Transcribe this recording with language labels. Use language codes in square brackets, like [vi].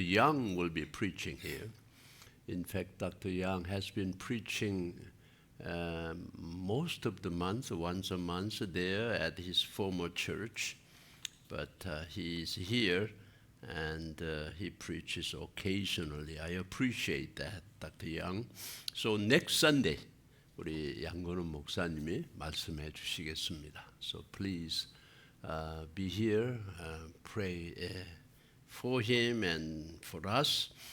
[en] Young will be preaching here. In fact, Dr. Young has been preaching most of the month, once a month there at his former church. But he's here and he preaches occasionally. I appreciate that, Dr. Young. So next Sunday, [ko] 우리 양건우 목사님이 말씀해 주시겠습니다. [en] So please be here, pray for him and for us.